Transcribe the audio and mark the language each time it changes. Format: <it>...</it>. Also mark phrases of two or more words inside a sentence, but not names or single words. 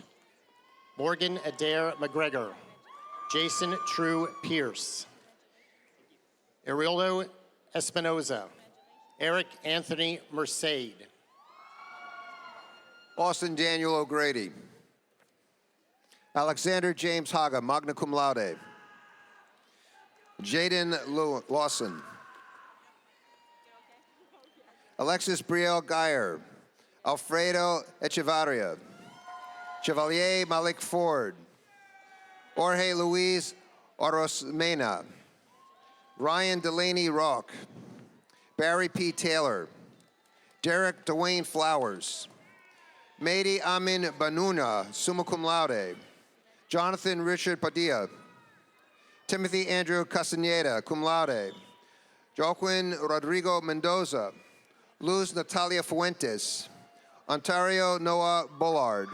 <en>Morgan Adair McGregor. Jason True Pierce. Aurelio Espinoza. Eric Anthony Mercade. Austin Daniel O'Grady. Alexander James Haga,</en> <la>magna cum laude.</la> <en>Jaden Lawson. Alexis Brielle Geyer. Alfredo Echevarria. Chevalier Malik Ford. Jorge Luis Orosmena. Ryan Delaney Rock. Barry P. Taylor. Derek Dwayne Flowers. Mehdi Amin Banuna,</en> <la>summa cum laude.</la> <en>Jonathan Richard Padilla. Timothy Andrew Castaneda,</en> <la>cum laude.</la> <en>Joaquin Rodrigo Mendoza. Luz Natalia Fuentes. Ontario Noah Bullard.</en>